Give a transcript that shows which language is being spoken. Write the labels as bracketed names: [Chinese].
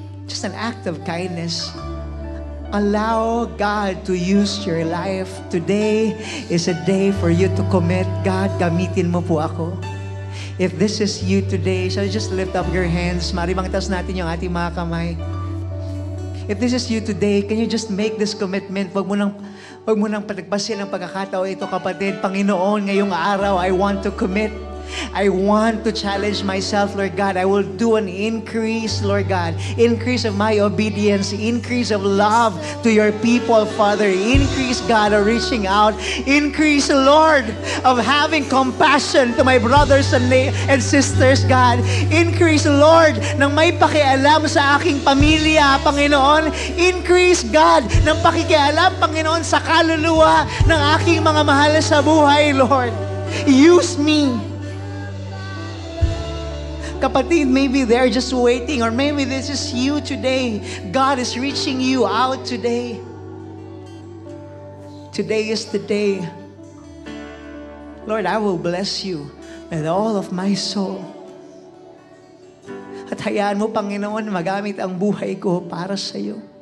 [English] Just an act of kindness. Allow God to use your life. Today is a day for you to commit. God, gamitin mo po ako. If this is you today, shall you just lift up your hands? Maribang taas natin yung ating mga kamay. If this is you today, can you just make this commitment? [Filipino] Wag mo nang patagpasin ang pagkakataon ito, kapatid. [English] Panginoon, ngayong araw, I want to commit. I want to challenge myself, Lord God. I will do an increase, Lord God. Increase of my obedience. Increase of love to your people, Father. Increase, God, of reaching out. Increase, Lord, of having compassion to my brothers and sisters, God. [Filipino] Increase, Lord, ng may pakialam sa aking pamilya, Panginoon. Increase, God, ng pakikialam, Panginoon, sa kaluluwa ng aking mga mahal sa buhay, Lord. [English] Use me. Kapatid, maybe they're just waiting, or maybe this is you today. God is reaching you out today. Today is the day. Lord, I will bless you with all of my soul. [Filipino] At hayaan mo, Panginoon, magamit ang buhay ko para sa iyo.